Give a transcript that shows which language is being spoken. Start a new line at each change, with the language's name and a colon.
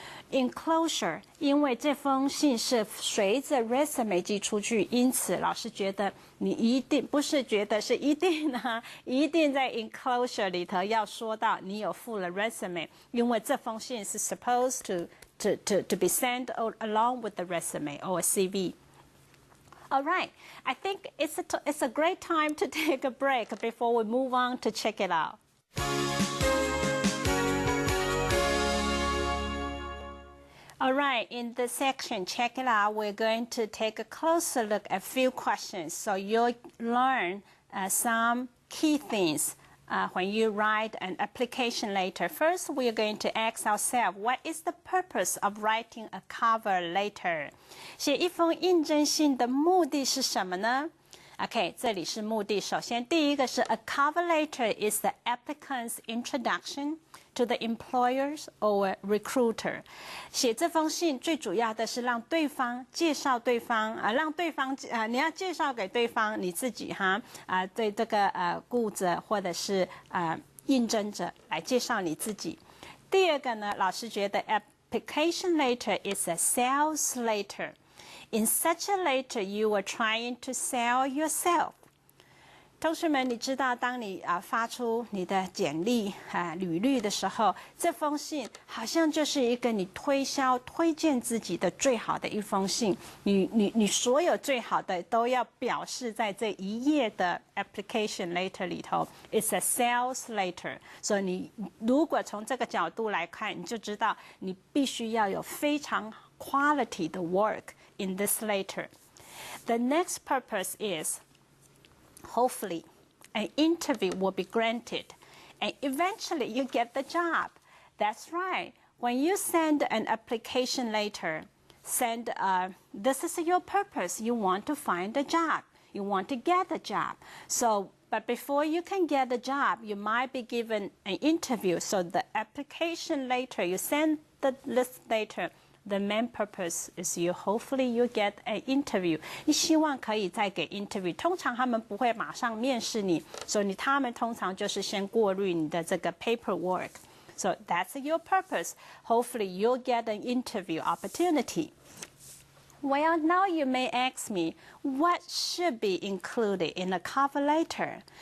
Chinese: Enclosure， 因为这封信是随着 resume 寄出去，因此老师觉得你一定不是觉得是一定啊，一定在 enclosure 里头要说到你有附了 resume， 因为这封信是
English: supposed to be sent along with the resume or a CV. All right, I think it's a great time to take a break before we move on to check it out. All right, in this section, check it out. We're going to take a closer look at a few questions. So you'll learn some key things when you write an application letter. First, we're going to ask ourselves, what is the purpose of writing a cover letter?
Chinese: 写一封应征信的目的是什么呢？ OK， 这里是目的。首先，第一个是
English: a cover letter is the applicant's introduction to the employers or recruiter.
Chinese: 写这封信最主要的是让对方介绍对方让对方你要介绍给对方你自己对这个雇者或者是应征者来介绍你自己。第二个呢，老师觉得
English: application letter is a sales letter.In such a letter, you are trying to sell yourself.
Chinese: 同学们，你知道，当你发出你的简历履历的时候，这封信好像就是一个你推荐自己的最好的一封信。你所有最好的都要表示在这一页的 application letter 里头。
English: It's a sales letter.
Chinese: 所以你如果从这个角度来看，你就知道你必须要有非常 quality 的 work.
English: In this letter. The next purpose is, hopefully, an interview will be granted, and eventually you get the job. That's right. When you send an application letter, this is your purpose. You want to find a job. You want to get a job. But before you can get the job, you might be given an interview. So the application letter, you send this letter.The main purpose is hopefully you get an interview.
Chinese: 你希望可以再给 interview. 通常他们不会马上面试你，所以他们通常就是先过滤你的这个 paperwork.
English: So that's your purpose. Hopefully you'll get an interview opportunity. Well, now you may ask me, what should be included in a cover letter?